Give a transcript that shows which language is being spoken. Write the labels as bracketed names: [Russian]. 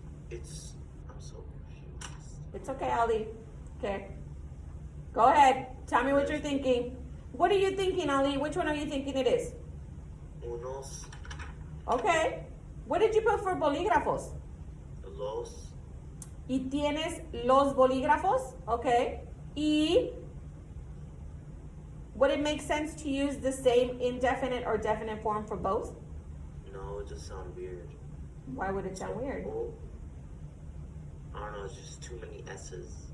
[English] I'm so confused. It's okay, Ali. Okay. Go ahead. Tell me what you're thinking. What are you thinking, Ali? Which one are you thinking it is? [Spanish] Unos, [English] Okay. What did you put for bolígrafos? [Spanish] los, Y tienes los bolígrafos. [English] Okay. Y would it make sense to use the same indefinite or definite form for both? no, it just sounds weird. Why would it sound weird? Oh, I don't know, it's just too many S's.